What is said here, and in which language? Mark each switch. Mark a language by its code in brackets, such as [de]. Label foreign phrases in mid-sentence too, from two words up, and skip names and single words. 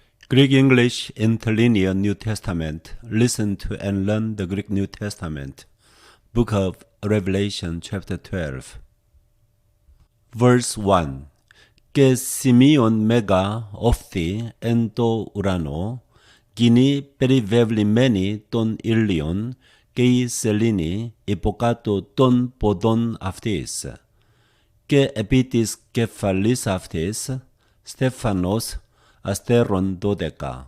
[en] Greek English Interlinear New Testament. Listen to and learn the Greek New Testament. Book of Revelation, chapter 12. Verse 1. [el] Και σημείων μέγα όφθη εν το ουρανό, γυνή περιβεβλημένη των ήλιων και η σελήνη υποκάτω των ποδών αυτής. Και επί της κεφαλής αυτής στέφανος αστέρων 12.